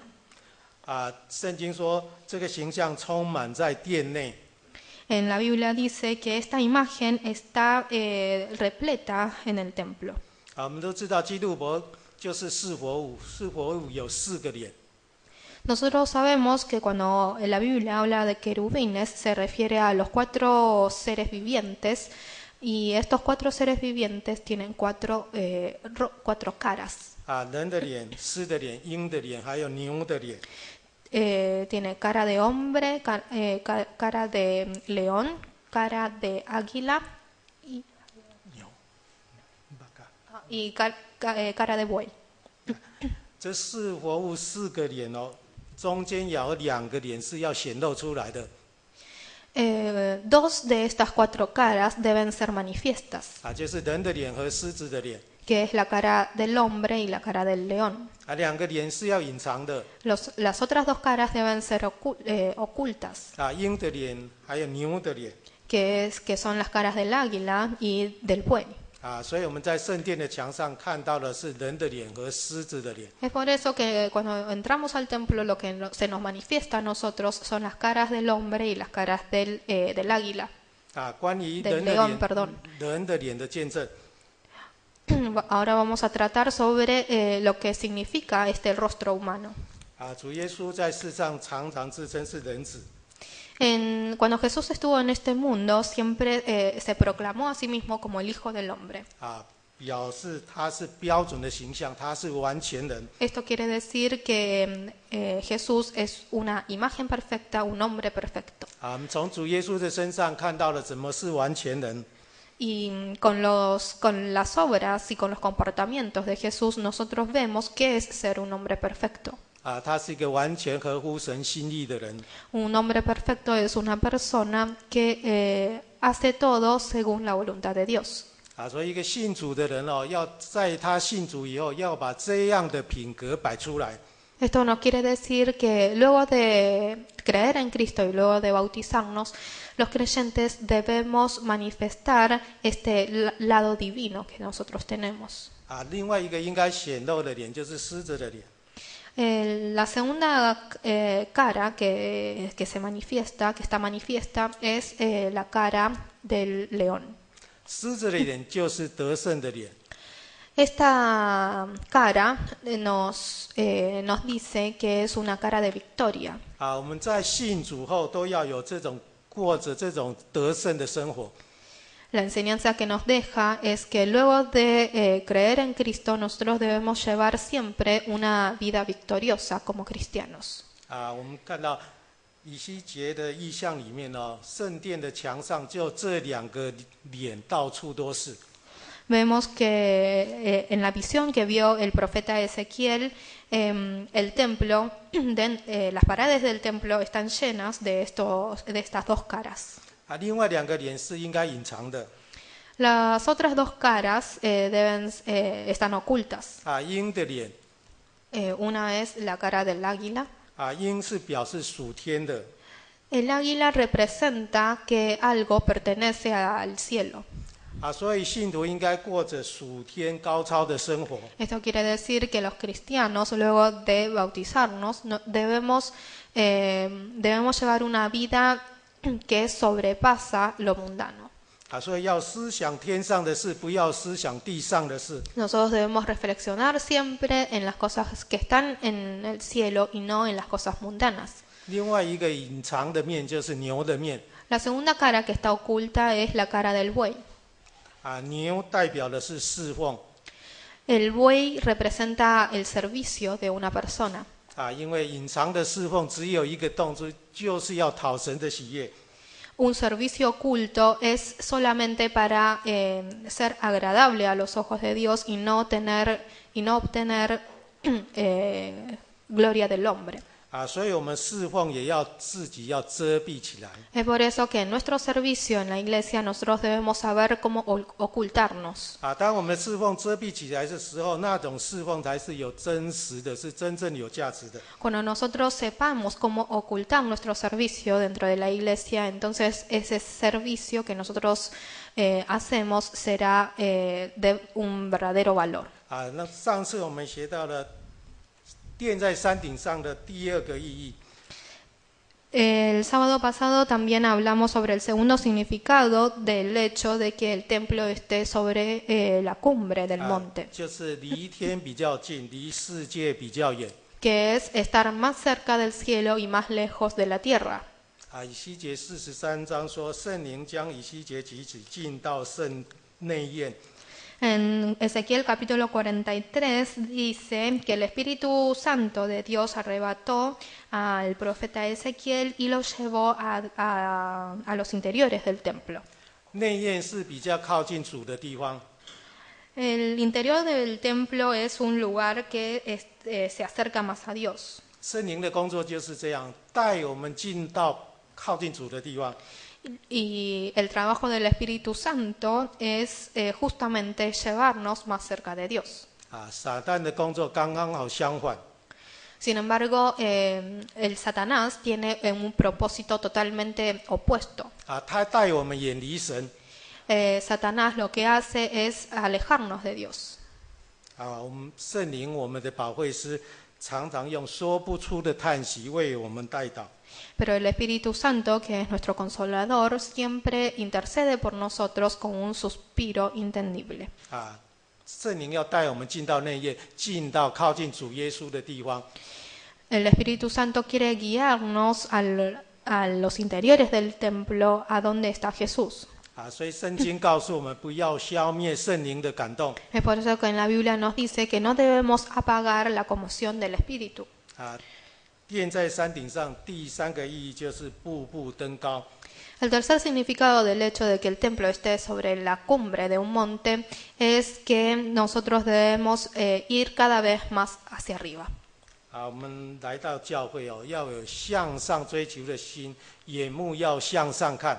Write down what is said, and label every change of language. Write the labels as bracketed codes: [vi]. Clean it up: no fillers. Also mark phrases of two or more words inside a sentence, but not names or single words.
[zh] 圣经说这个形象充满在殿内。 [es] En la Biblia dice que esta imagen está repleta en el templo. [zh] 我们都知道基路伯就是四活物，四活物有4个脸。 [es] Nosotros sabemos que cuando la Biblia habla de querubines se refiere a los 4 seres vivientes y estos 4 seres vivientes tienen 4 caras. [zh] 人的脸、狮的脸、鹰的脸，还有牛的脸。 [es] Tiene cara de hombre, cara de león, cara de águila y cara de buey. [zh] 这四活物4个脸中间有2个脸是要显露出来的。 [es] Dos de estas 4 caras deben ser manifiestas, [zh] 就是人的脸和狮子的脸。 [es] que es la cara del hombre y la cara del león. [zh] 2 个脸是要隐藏的。 [es] Las otras 2 caras deben ser ocultas, [zh] 鹰的脸还有牛的脸。 [es] que son las caras del águila y del buey. [zh] 所以我们在圣殿的墙上看到的是人的脸和狮子的脸。 [es] Es por eso que cuando entramos al templo lo que se nos manifiesta a nosotros son las caras del hombre y las caras del águila. [zh] 关于 [es] del león, perdón. [zh] 人的脸的见证。 [es] Ahora vamos a tratar sobre lo que significa el rostro humano. [zh] 主耶稣在世上常常自称是人子。 [es] Cuando Jesús estuvo en este mundo, siempre se proclamó a sí mismo como el Hijo del Hombre. [zh] 表示他是标准的形象，他是完全人。 [es] Esto quiere decir que Jesús es una imagen perfecta, un hombre perfecto. [zh] 我们从主耶稣的身上看到了怎么是完全人。 [es] Y con las obras y con los comportamientos de Jesús nosotros vemos qué es ser un hombre perfecto. [zh] 他是一个完全合乎神心意的人。 [es] Un hombre perfecto es una persona que hace todo según la voluntad de Dios. [zh] 所以一个信主的人要在他信主以后，要把这样的品格摆出来。 [es] Esto no quiere decir que luego de creer en Cristo y luego de bautizarnos, los creyentes debemos manifestar este lado divino que nosotros tenemos. [zh] 另外一个应该显露的脸就是狮子的脸。 [es] La segunda cara que se manifiesta, que está manifiesta, es la cara del león. [zh] 狮子的脸就是得胜的脸。 [es] Esta cara nos dice que es una cara de victoria. [zh] 我们在信主后都要有过着这种得胜的生活。 [es] La enseñanza que nos deja es que luego de creer en Cristo nosotros debemos llevar siempre una vida victoriosa como cristianos. [zh] 我们看到以西结的意象里面圣殿的墙上就这2个脸到处都是。 [es] Vemos que en la visión que vio el profeta Ezequiel, el templo, las paredes del templo están llenas de estas 2 caras. [zh] 另外2个脸是应该隐藏的。 [es] Las otras 2 caras están ocultas. [zh] 鹰的脸。 [es] Una es la cara del águila. [zh] 鹰是表示属天的。 [es] El águila representa que algo pertenece al cielo. [zh] 所以信徒应该过着属天高超的生活。 [es] Esto quiere decir que los cristianos, luego de bautizarnos, debemos llevar una vida que sobrepasa lo mundano. [zh] 所以要思想天上的事，不要思想地上的事。 [es] Nosotros debemos reflexionar siempre en las cosas que están en el cielo y no en las cosas mundanas. [zh] 另外一个隐藏的面就是牛的面。 [es] La segunda cara que está oculta es la cara del buey. [zh] 牛代表的是侍奉。 [es] El buey representa el servicio de una persona. [zh] 因为隐藏的侍奉只有一个动作，就是要讨神的喜悦。 [es] Un servicio oculto es solamente para ser agradable a los ojos de Dios y no obtener gloria del hombre. [zh] 所以我们侍奉也要自己要遮蔽起来。 [es] Es por eso que en nuestro servicio en la iglesia nosotros debemos saber cómo ocultarnos. [zh] 当我们侍奉遮蔽起来的时候，那种侍奉才是有真实的，是真正有价值的。 [es] Cuando nosotros sepamos cómo ocultar nuestro servicio dentro de la iglesia, entonces ese servicio que nosotros hacemos será de un verdadero valor. [zh] 那上次我们学到了殿在山顶上的第2个意义。 [es] El sábado pasado también hablamos sobre el segundo significado del hecho de que el templo esté sobre la cumbre del monte, [zh] 就是离天比较近，离世界比较远。 [es] que es estar más cerca del cielo y más lejos de la tierra. [zh] 以西结43章说，圣灵将以西结举起，进到圣内院。 [es] En Ezequiel capítulo 43 dice que el Espíritu Santo de Dios arrebató al profeta Ezequiel y lo llevó a los interiores del templo. [zh] 内院是比较靠近主的地方。 [es] El interior del templo es un lugar que se acerca más a Dios. [zh] 圣灵的工作就是这样，带我们进到靠近主的地方。 [es] Y el trabajo del Espíritu Santo es justamente llevarnos más cerca de Dios. [zh] 撒旦的工作刚刚好相反。 [es] Sin embargo, el Satanás tiene un propósito totalmente opuesto. [zh] 他带我们远离神。 [es] Satanás lo que hace es alejarnos de Dios. [zh] 我们圣灵，我们的保惠师，常常用说不出的叹息为我们代祷。 [es] Pero el Espíritu Santo, que es nuestro consolador, siempre intercede por nosotros con un suspiro inentendible. [zh] 圣灵要带我们进到内院，进到靠近主耶稣的地方。 [es] El Espíritu Santo quiere guiarnos a los interiores del templo, a donde está Jesús. [zh] 所以圣经告诉我们，不要消灭圣灵的感动。 [es] Es por eso que en la Biblia nos dice que no debemos apagar la conmoción del Espíritu. [zh] 殿在山顶上，第三个意义就是步步登高。 [es] El tercer significado del hecho de que el templo esté sobre la cumbre de un monte es que nosotros debemos ir cada vez más hacia arriba. [zh] 我们来到教会要有向上追求的心，眼目要向上看。